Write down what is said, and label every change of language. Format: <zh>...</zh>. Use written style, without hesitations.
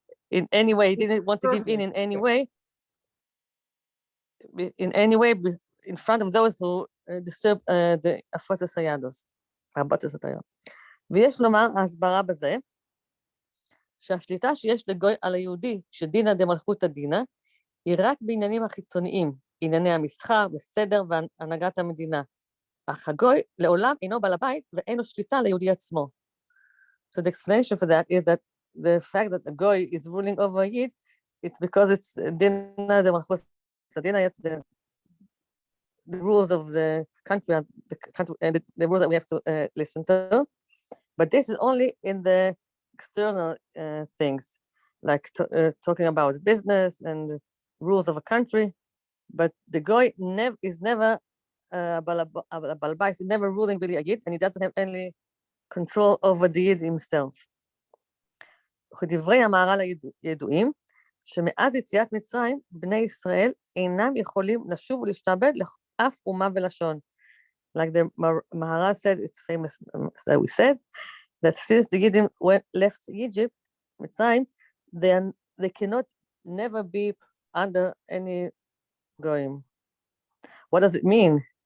<en>In any way, he didn't want to give in any way. In any way, in front of those who disturb the</en> <he>הפוצץ היהדוס, הבטס התייר. ויש לומר, ההסברה בזה, שהשליטה שיש לגוי על היהודי, שדינא דמלכותא דינא, היא רק בעניינים החיצוניים, ענייני המסחר, בסדר והנהגת המדינה. אך הגוי לעולם אינו בעל הבית ואינו שליטה ליהודי עצמו.</he> <en>So the explanation for that is that the fact that a goy is ruling over a Yid, it's because it's Dina de Malchus Dina, it's the rules of the country and the rules that we have to listen to. But this is only in the external things, like talking about business and rules of a country. But the goy is never balbais, never ruling really a Yid, and he doesn't have any control over the Yid himself.</en> <he>וכדברי המהר"ל הידועים, שמאז יציאת מצרים, בני ישראל אינם יכולים לשוב ולהשתעבד לאף אומה ולשון.</he> <en>Like the Maharal said, it's famous that we said, that since the Yidim left Egypt, מצרים, they cannot never be under any goyim. What does it mean?</en>